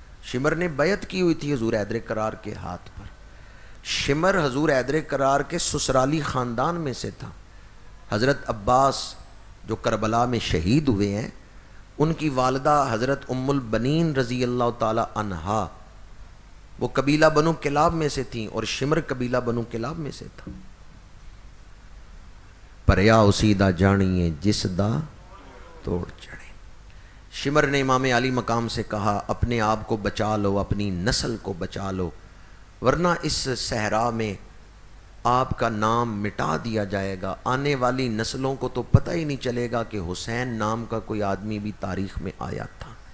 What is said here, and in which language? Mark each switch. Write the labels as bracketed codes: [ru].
[ur] شمر نے بیعت کی ہوئی تھی حضور حیدر کرار کے ہاتھ پر. شمر حضور حیدر کرار کے سسرالی خاندان میں سے تھا. حضرت عباس جو کربلا میں شہید ہوئے ہیں، ان کی والدہ حضرت ام البنین رضی اللہ تعالی عنہا وہ قبیلہ بنو کلاب میں سے تھیں، اور شمر قبیلہ بنو کلاب میں سے تھا. [pa] پریا اسی دا جانیے جس دا توڑ چڑھے. [ur] شمر نے امام علی مقام سے کہا اپنے آپ کو بچا لو، اپنی نسل کو بچا لو، ورنہ اس صحرا میں آپ کا نام مٹا دیا جائے گا. آنے والی نسلوں کو تو پتہ ہی نہیں چلے گا کہ حسین نام کا کوئی آدمی بھی تاریخ میں آیا تھا.